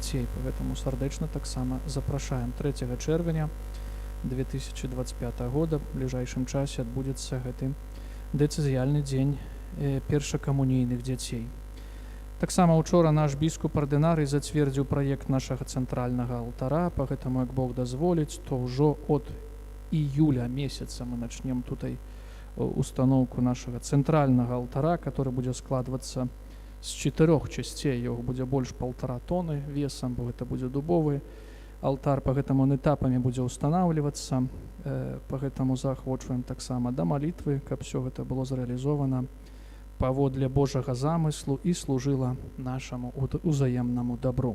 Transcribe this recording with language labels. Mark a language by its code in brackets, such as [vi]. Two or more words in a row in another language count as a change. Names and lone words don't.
[be] Поэтому сардэчна таксама запрашаем 3 чэрвеня 2025 года. В ближайшым часе адбудзецца гэты дэцызіяльны дзень першакамунійных дзяцей. Таксама учора наш біскуп-ардынарый зацвердзіў праект нашага цэнтральнага алтара. Па гэтаму, як Бог дазволіць, то ўжо [ru] от июля месяца мы начнем [be] тутай установку нашага цэнтральнага алтара, который будзе складвацца з 4 частей. Яго будзе больш 1,5 тоны весам, бо гэта будзе дубовы алтар. Па гэтаму он этапамі будзе устанаўлівацца. Па гэтаму заахвочваем таксама да малітвы, каб все гэта было зрэалізована паводле Божага замыслу і служыла нашаму узаемнаму дабру.